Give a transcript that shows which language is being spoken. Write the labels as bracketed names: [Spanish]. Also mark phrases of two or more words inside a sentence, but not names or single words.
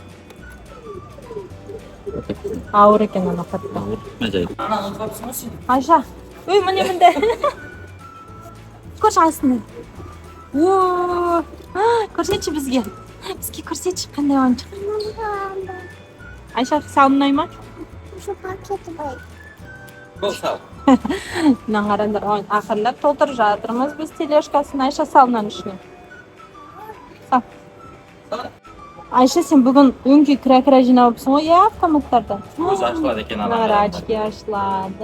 [Kazakh] Ауыр екен ана қатты. Мәжайып. Айша, өй міне мінде. Көрші астында. Көрсетші бізге. Бізге көрсетші қандай ойыншық. Айша, саған ұнай ма? [Turkish] Şu paketi bak. [Kazakh] Бол сау. Мына қараңдар, ақырлап толтырып жатырмыз біз тележкасын. Айша, салынан ішіне. Сал. Айша, сен бүгін өңкей крекера жинап алыпсың ғой, иә, автоматтарда? Көзі ашылады екен ана. Мына очки ашылады.